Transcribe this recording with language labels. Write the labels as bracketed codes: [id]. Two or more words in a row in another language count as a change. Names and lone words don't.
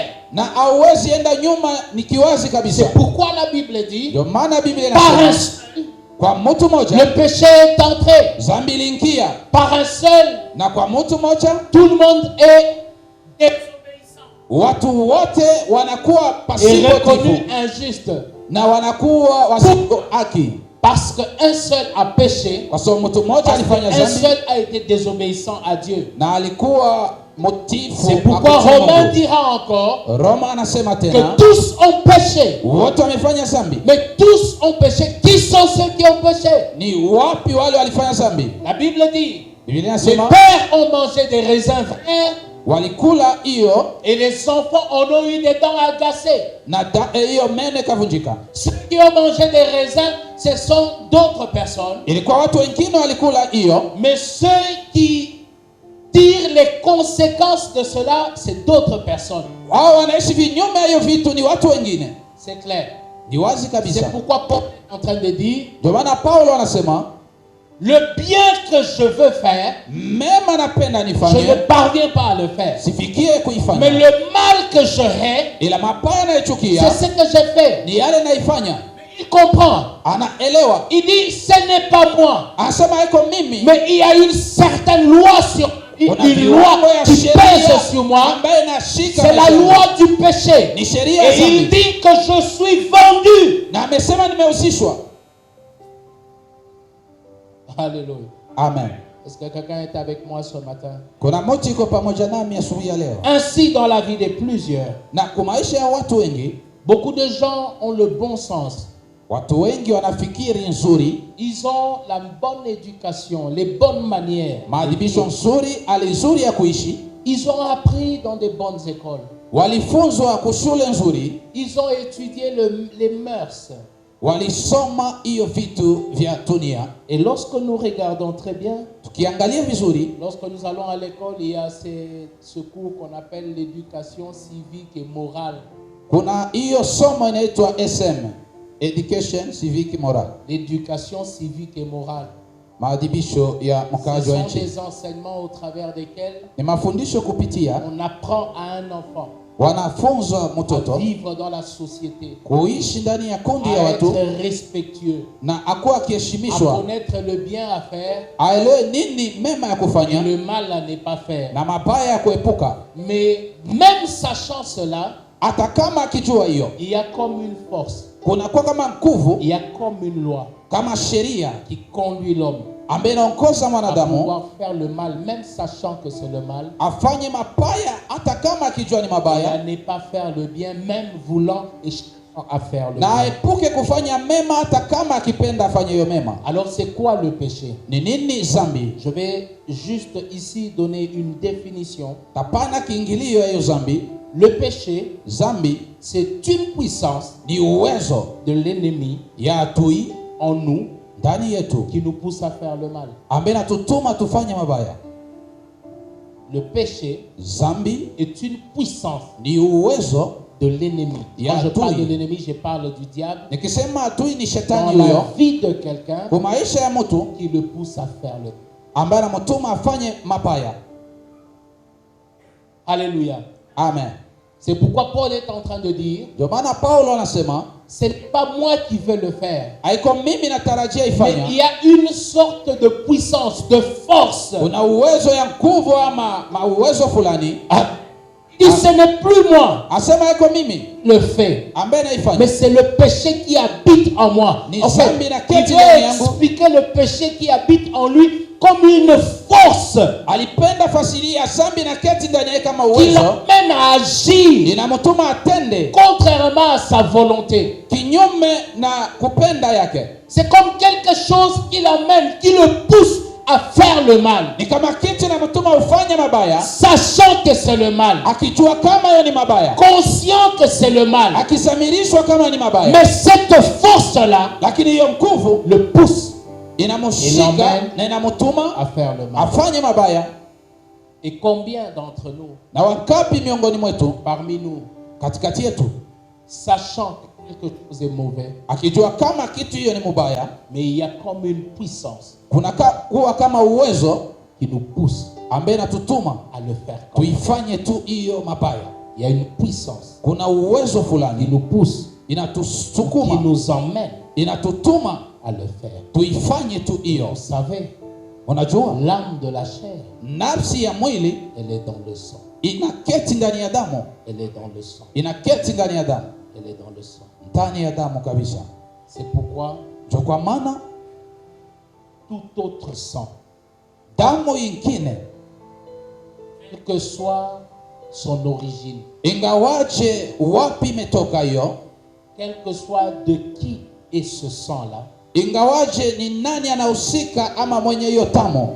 [sw] na hauwezi enda nyuma. Ni kiwazi kabisa. [fr] C'est pourquoi la Bible dit, [sw] Ndio maana Biblia [fr] par un [sw] inasema [fr] seul, [sw] kwa mtu mmoja [fr] le péché est entré. [sw] dhambi iliingia, [fr] Par un seul, [sw] na kwa mtu mmoja [fr] tout le monde est désobéissant [sw] watu wote wanakuwa [fr] et [sw] pasipo [fr] reconnu [sw] tifu [fr] injuste. [sw] na wanakuwa wasio haki, [fr] Parce qu'un seul a péché, [sw] kwa sababu mtu mmoja [fr] parce [sw] alifanya [fr] qu'un [sw] dhambi [fr] seul a été désobéissant à Dieu. [sw] na alikuwa mtifu. [fr] C'est pourquoi [sw] hakutii [fr] Romain [sw] Mungu. [fr] dira encore [sw] Roma anasema [fr] que [sw] tena [fr] tous ont péché. [sw] wote wamefanya dhambi. [fr] Mais tous ont péché. Qui sont ceux qui ont péché? [sw] Ni wapi wale walifanya dhambi? [fr] La Bible dit, [sw] Biblia [fr] les [sw] inasema [fr] pères ont mangé des raisins verts [sw] walikula hiyo [fr] et les enfants en ont eu des dents agacées. [sw] na hiyo meno ikavunjika. [fr] Ceux qui ont mangé des raisins, ce sont d'autres personnes. [sw] Ilikuwa watu wengine walikula hiyo, [fr] Mais ceux qui tirent les conséquences de cela, c'est d'autres personnes. [sw] wao wanaishi vinyume ya hiyo vitu, ni watu wengine. [fr] C'est clair. [sw] Ni wazi [fr] C'est [sw] kabisa. [fr] pourquoi Paul est en train de dire, [sw] Ndio maana Paulo anasema [fr] le bien que je veux faire, [sw] mema napenda [fr] je ne [sw] nifanye, [fr] parviens pas à le faire. [sw] sifikie [fr] Mais [sw] kuifanya, [fr] le mal que je hais, [sw] ila mabaya [fr] c'est [sw] nayochukia [fr] ce que j'ai fait. [sw] ni yale naifanya. [fr] Il comprend. [sw] Anaelewa, [fr] Il dit, ce n'est pas moi. [sw] anasema iko mimi, [fr] Mais il y a une certaine loi sur une loi qui pèse sur moi. [sw] ambaye nashika [fr] C'est la [sw] maisha yangu. [fr] loi du péché. [sw] Ni sheria ya [fr] Et il [sw] dhambi. [fr] dit que je suis vendu. [sw] Na amesema nimehusishwa. [fr] Alléluia. [sw] Amen. [fr] Est-ce que quelqu'un est avec moi ce matin? [sw] Kuna mtu iko pamoja nami asubuhi ya leo, [fr] Ainsi, dans la vie de plusieurs, [sw] na kwa maisha ya watu wengi, [fr] beaucoup de gens ont le bon sens. [sw] watu wengi wanafikiri nzuri, [fr] Ils ont la bonne éducation, les bonnes manières. [sw] maadhibisho nzuri, hali nzuri ya kuishi, [fr] Ils ont appris dans de bonnes écoles. [sw] walifunzwa kushule nzuri, [fr] Ils ont étudié les mœurs. [sw] walisoma hiyo vitu vya dunia. [fr] Et lorsque nous regardons très bien, [sw] Tukiangalia vizuri, [fr] lorsque nous allons à l'école, il y a ce cours qu'on appelle l'éducation civique et morale. [sw] kuna hiyo somo inaitwa SM, [fr] Education Civic Moral, L'éducation civique et morale. [sw] maadhibisho ya [fr] Ce [sw] mkazi wa [fr] sont [sw] nchi. [fr] des enseignements au travers desquels [sw] Ni mafundisho kupitia [fr] on apprend à un enfant [sw] wanafunzwa [fr] à [sw] mtoto [fr] vivre dans la société, [sw] kuishi ndani ya kundi ya [fr] à [sw] watu [fr] être respectueux, [sw] na akuwa [fr] à [sw] akiheshimishwa, [fr] connaître le bien à faire [sw] aelewe nini mema ya [fr] et [sw] kufanya [fr] le mal à ne pas faire. [sw] na mabaya ya kuepuka. [fr] Mais même sachant cela, [sw] hata kama akijua hiyo, [fr] il y a comme une force, [sw] kunakuwa kama nguvu, [fr] il y a comme une loi [sw] kama sheria [fr] qui conduit l'homme [sw] ambaye inaongoza [fr] à [sw] mwanadamu [fr] pouvoir faire le mal, même sachant que c'est le mal, [sw] afanye mabaya hata kama akijua ni [fr] et à [sw] mabaya, [fr] ne pas faire le bien, même voulant et cherchant à faire le [sw] na [fr] bien. [sw] aepuke kufanya mema hata kama akipenda afanye hiyo mema. [fr] Alors c'est quoi le péché? [sw] Ni nini zambi? [fr] Je vais juste ici donner une définition. [sw] Tapana kiingilio ya hiyo zambi. [fr] Le péché, [sw] Zambi [fr] c'est une puissance [sw] ni uwezo [fr] de l'ennemi [sw] ya adui [fr] en nous [sw] ndani yetu [fr] qui nous pousse à faire le mal. [sw] ambaye natutuma tufanye mabaya. [fr] Le péché [sw] Zambi [fr] est une puissance [sw] ni uwezo. [fr] de l'ennemi. [sw] Ya [fr] Quand je parle [sw] adui. [fr] de l'ennemi, je parle du diable [sw] Nikisema adui ni [fr] dans [sw] shetani [fr] la [sw] huyo [fr] vie de quelqu'un [sw] kwa maisha ya mtu [fr] qui le pousse à faire le mal. [sw] ambaye anamtuma afanye mabaya. [fr] Alléluia. [sw] Amen. [fr] C'est pourquoi Paul est en train de dire, [sw] Ndio maana Paulo anasema [fr] ce n'est pas moi qui vais le faire, [sw] haiko mimi natarajia [fr] mais [sw] ifanya. [fr] il y a une sorte de puissance, de force. [sw] Kuna uwezo ya nguvu ama uwezo fulani. [fr] Et ce n'est plus moi [sw] Asema haiko mimi [fr] qui le fait, [sw] ambaye naifanya. [fr] mais c'est le péché qui habite en moi. [sw] Ni [fr] En fait, [sw] zambi na [fr] il [sw] keti [fr] veut [sw] ndani yangu. [fr] expliquer le péché qui habite en lui comme une force [sw] Alipenda fasiria zambi na keti ndani yake kama [fr] qui [sw] uwezo [fr] l'amène à agir [sw] inamtuma atende [fr] contrairement à sa volonté. [sw] kinyume na kupenda yake. [fr] C'est comme quelque chose qui l'amène, qui le pousse à faire le mal, [sw] Ni kama kitu inamtuma ufanye mabaya [fr] sachant que c'est le mal, [sw] akijua kama hiyo ni mabaya, [fr] conscient que c'est le mal. [sw] akisamirishwa kama ni mabaya, [fr] Mais cette force-là [sw] lakini hiyo nguvu [fr] le pousse [sw] inamshika Inamen. na inamtuma [fr] à faire le mal. [sw] afanye mabaya. [fr] Et combien d'entre nous, [sw] Na wangapi miongoni mwetu, [fr] parmi nous, [sw] katikati yetu, [fr] sachant que quelque chose est mauvais, [sw] akijua kama kitu hiyo ni mubaya, [fr] mais il y a comme une puissance [sw] kuna kuwa kama uwezo [fr] qui nous pousse [sw] ambaye natutuma [fr] à le faire comme ça. [sw] tuifanye tu hiyo mabaya. [fr] Il y a une puissance [sw] Kuna uwezo [fr] qui [sw] fulani [fr] nous pousse, qui [sw] inatusukuma, [fr] nous emmène [sw] inatutuma [fr] à le faire. [sw] tuifanye tu hiyo. [fr] Vous savez, [sw] Unajua [fr] l'âme de la chair, [sw] nafsi ya mwili [fr] elle est dans le sang. [sw] inaketi ndani ya damu, [fr] Elle est dans le sang. [sw] inaketi ndani ya damu, [fr] Elle est dans le sang. [sw] ndani ya damu kabisa. [fr] C'est pourquoi [sw] Ndio kwa maana [fr] tout autre sang, [sw] damu ingine, [fr] quelle que soit son origine, [sw] ingawaje wapi imetoka hiyo, [fr] quel que soit de qui est ce sang-là, [sw] ingawaje ni nani anahusika ama mwenye hiyo tamu,